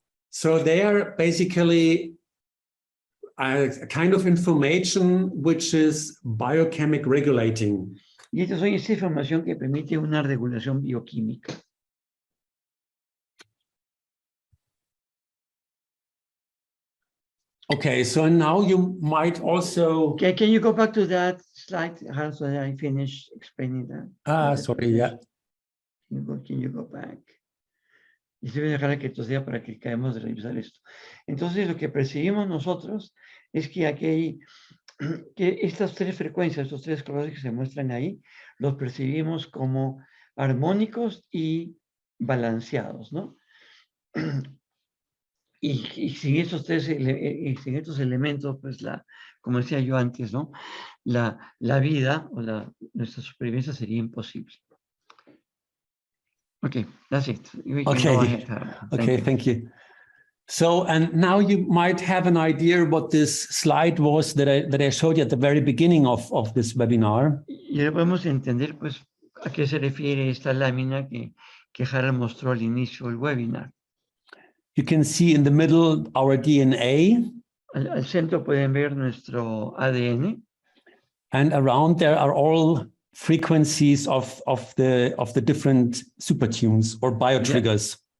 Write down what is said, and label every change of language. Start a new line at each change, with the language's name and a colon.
English: So they are basically a kind of information which is biochemic regulating.
Spanish: Y esta es esa información que permite una regulación bioquímica.
English: Okay, so now you might also... Okay, can you go back to that slide, Harald, so that I finish explaining that? Sorry, yeah. Can you go back?
Spanish: Y se voy a dejar que sea para que acabemos de revisar esto. Entonces, lo que percibimos nosotros es que aquí que estas tres frecuencias, estos tres colores que se muestran ahí, los percibimos como armónicos y balanceados, ¿no? Y sin estos sin estos elementos, pues como decía yo antes, ¿no? La vida o nuestra supervivencia sería imposible.
English: Okay, that's it. Okay, thank you. So, and now you might have an idea what this slide was that I showed you at the very beginning of this webinar.
Spanish: Y ahora podemos entender, pues, a qué se refiere esta lámina que Harald mostró al inicio del webinar.
English: You can see in the middle our DNA.
Spanish: Al centro pueden ver nuestro ADN.
English: And around there are all frequencies of the different supertunes or biotriggers.